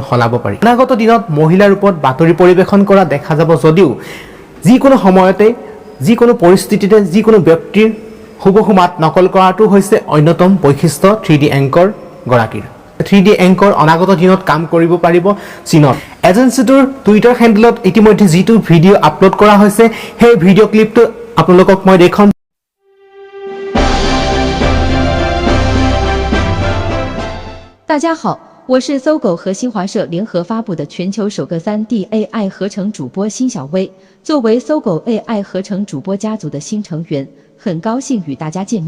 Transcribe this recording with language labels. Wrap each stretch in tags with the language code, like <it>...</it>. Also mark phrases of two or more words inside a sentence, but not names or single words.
<as>হলাব পাৰি অনাগত দিনত মহিলাৰ ৰূপত বাতৰি পৰিবেশন কৰা দেখা যাব যদিও যিকোনো সময়তে যিকোনো পৰিস্থিতিতে যিকোনো ব্যক্তিৰ হুবহু মাত নকল কৰাটো হৈছে অন্যতম বৈশিষ্ট্য 3D এংকৰ গৰাকীৰ 3D এংকৰ অনাগত দিনত কাম কৰিব পাৰিব চীনত এজেন্সিটোৰ টুইটাৰ হ্যান্ডেলত ইতিমধ্যে যেটো ভিডিঅ আপলোড কৰা হৈছে সেই</as> <en>video clip</en> <as>আপোনালোকক মই দেখাম</as> <zh>大家好，我是搜狗和新华社联合发布的全球首个 3D AI 合成主播辛小薇。作为搜狗 AI 合成主播家族的新成员，很高兴与大家见面。</zh>